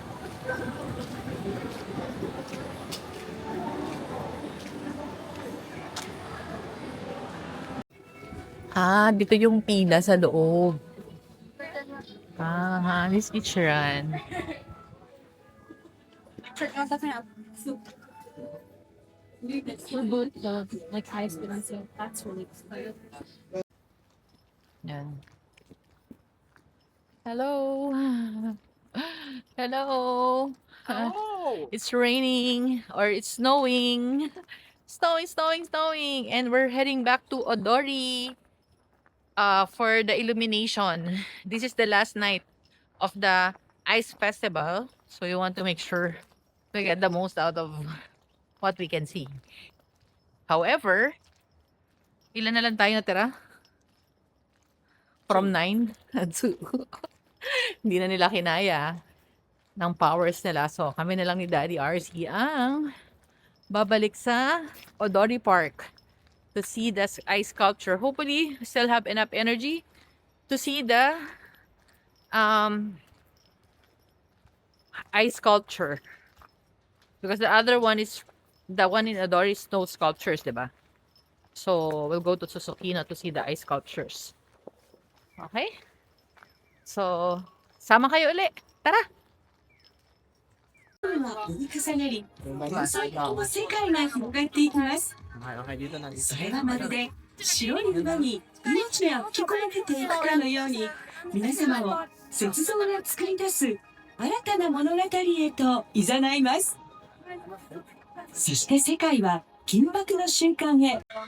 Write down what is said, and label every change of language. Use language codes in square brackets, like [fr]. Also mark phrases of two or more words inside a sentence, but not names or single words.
[tl] Ah, dito yung pila sa loob. [en] Ah, this Ichiran. Yan. Hello. Hello. It's raining or it's snowing. Snowing. And we're heading back to Odori for the illumination. This is the last night of the ice festival. So we want to make sure we get the most out of what we can see. However, [tl] ilan na lang tayo natira? [en] From 9 to [tl] hindi na nila kinaya ng powers nila. So kami na lang ni Daddy RC ang babalik sa Odori Park [en] to see the ice sculpture. Hopefully, we still have enough energy to see the ice sculpture. Because the other one is the one in Odori snow sculptures, diba? So, we'll go to Susukino to see the ice sculptures. Okay? So, [tl] sama kayo ulit. Tara! [ja] は折り重なり、天才とも世界が広がっていきます。 [tl] Okay, dito na. [ja] それはまるで白い馬に命が吹き込まれていくかのように、皆様を雪像が作り出す新たな物語へと誘います。そして世界は緊迫の瞬間へ。